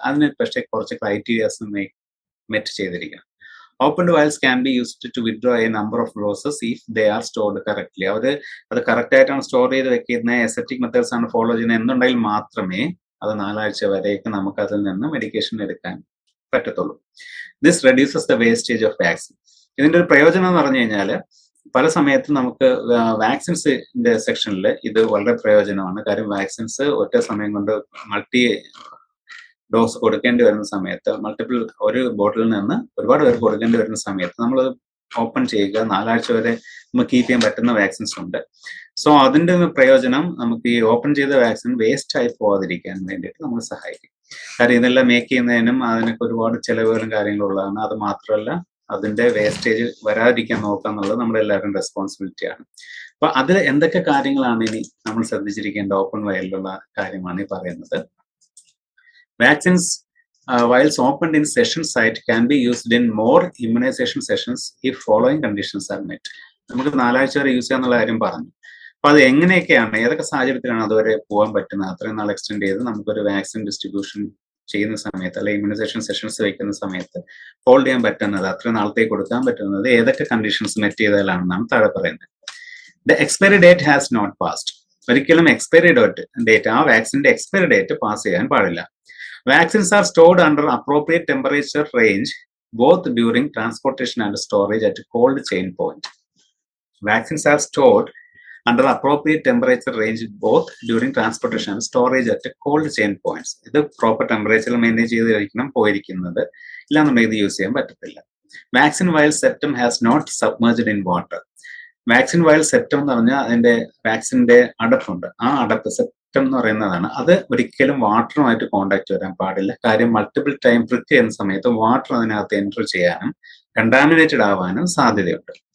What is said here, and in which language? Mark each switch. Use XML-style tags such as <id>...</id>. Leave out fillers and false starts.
<ml>അതിന് പക്ഷേ കുറച്ച് ക്രൈറ്റീരിയാസ് മെറ്റ് ചെയ്തിരിക്കണം.</ml> <en>Opened vials can be used to withdraw a number of doses if they are stored correctly.</en> <ml>അത് correct ആയിട്ടാണ് store ചെയ്ത് വെക്കുന്ന അസെപ്റ്റിക് മെത്തേഡ്സ് ആണ് ഫോളോ ചെയ്യുന്നത് എന്നുണ്ടെങ്കിൽ മാത്രമേ അത് 4 ആഴ്ച വരേക്ക് നമുക്ക് അതിൽ നിന്ന് മെഡിക്കേഷൻ എടുക്കാൻ പറ്റത്തുള്ളൂ.</ml> <en>This reduces the wastage of vaccine.</en> <ml>ഇതിന്റെ ഒരു പ്രയോജനം എന്ന് പറഞ്ഞു കഴിഞ്ഞാൽ പല സമയത്തും നമുക്ക് വാക്സിൻസിന്റെ സെക്ഷനിൽ ഇത് വളരെ പ്രയോജനമാണ്. കാര്യം വാക്സിൻസ് ഒറ്റ സമയം കൊണ്ട് മൾട്ടി ഡോസ് കൊടുക്കേണ്ടി വരുന്ന സമയത്ത്, മൾട്ടിപ്പിൾ ഒരു ബോട്ടിലിൽ നിന്ന് ഒരുപാട് പേർക്ക് കൊടുക്കേണ്ടി വരുന്ന സമയത്ത് നമ്മൾ ഓപ്പൺ ചെയ്യുക. 4 ആഴ്ച വരെ നമുക്ക് കീപ്പ് ചെയ്യാൻ പറ്റുന്ന വാക്സിൻസ് ഉണ്ട്. സോ അതിന്റെ പ്രയോജനം നമുക്ക് ഈ ഓപ്പൺ ചെയ്ത വാക്സിൻ വേസ്റ്റ് ആയി പോകാതിരിക്കാൻ വേണ്ടിയിട്ട് നമുക്ക് സഹായിക്കും. കാര്യം ഇതെല്ലാം മേക്ക് ചെയ്യുന്നതിനും അതിനൊക്കെ ഒരുപാട് ചെലവുകളും കാര്യങ്ങളും ഉള്ളതാണ്. അത് മാത്രമല്ല അതിന്റെ വേസ്റ്റേജ് വരാതിരിക്കാൻ നോക്കുക എന്നുള്ളത് നമ്മുടെ എല്ലാവരുടെയും റെസ്പോൺസിബിലിറ്റിയാണ്. അപ്പൊ അതിൽ എന്തൊക്കെ കാര്യങ്ങളാണ് ഇനി നമ്മൾ ശ്രദ്ധിച്ചിരിക്കേണ്ട ഓപ്പൺ വയലിലുള്ള കാര്യമാണ് ഈ പറയുന്നത്.</ml> <en>Vaccines, vials opened in session site can be used in more immunization sessions if following conditions are met.</en> <ml>നമുക്ക് 4 ആഴ്ച വരെ യൂസ് ചെയ്യാന്നുള്ള കാര്യം പറഞ്ഞു. അപ്പൊ അത് എങ്ങനെയൊക്കെയാണ്, ഏതൊക്കെ സാഹചര്യത്തിലാണ് അതുവരെ പോകാൻ പറ്റുന്നത്, അത്രയും നാൾ എക്സ്റ്റെൻഡ് ചെയ്ത് നമുക്കൊരു വാക്സിൻ ഡിസ്ട്രിബ്യൂഷൻ ചെയ്യുന്ന സമയത്ത് അല്ലെങ്കിൽ ഇമ്മ്യൂണൈസേഷൻ സെഷൻസ് വയ്ക്കുന്ന സമയത്ത് ഹോൾഡ് ചെയ്യാൻ പറ്റുന്നത്, അത്രയും നാളത്തേക്ക് കൊടുക്കാൻ പറ്റുന്നത് ഏതൊക്കെ കണ്ടീഷൻസ് മെറ്റ് ചെയ്താലാണെന്നാണ് താഴെ പറയുന്നത്.</ml> <en>The expiry date has not passed.</en> <ml>ഒരിക്കലും എക്സ്പയറി ഡേറ്റ് ആ വാക്സിന്റെ എക്സ്പയറി ഡേറ്റ് പാസ് ചെയ്യാൻ പാടില്ല.</ml> <en>Vaccines are stored under appropriate temperature range both during transportation and storage at cold chain point. Vaccines are stored under appropriate temperature range both during transportation and storage at cold chain points.</en> <ml>ഇത് proper ടെമ്പറേച്ചറിൽ maintain ചെയ്തിരിക്കണം പോയിരിക്കുന്നത്, ഇല്ലാന്നുണ്ടെങ്കിൽ ഇത് use ചെയ്യാൻ പറ്റത്തില്ല.</ml> <en>Vaccine vial septum has not submerged in water.</en> <ml>Vaccine വയൽ സെപ്റ്റം എന്ന് പറഞ്ഞാൽ അതിന്റെ വാക്സിന്റെ അടപ്പുണ്ട്, ആ അടപ്പ് സെപ്റ്റം എന്ന് പറയുന്നതാണ്. അത് ഒരിക്കലും വാട്ടറുമായിട്ട് കോണ്ടാക്ട് വരാൻ പാടില്ല. കാര്യം മൾട്ടിപ്പിൾ ടൈം പ്രിക്ക് ചെയ്യുന്ന സമയത്ത് വാട്ടർ അതിനകത്ത് എൻറ്റർ ചെയ്യാനും കണ്ടാമിനേറ്റഡ് ആവാനും സാധ്യതയുണ്ട്.</ml>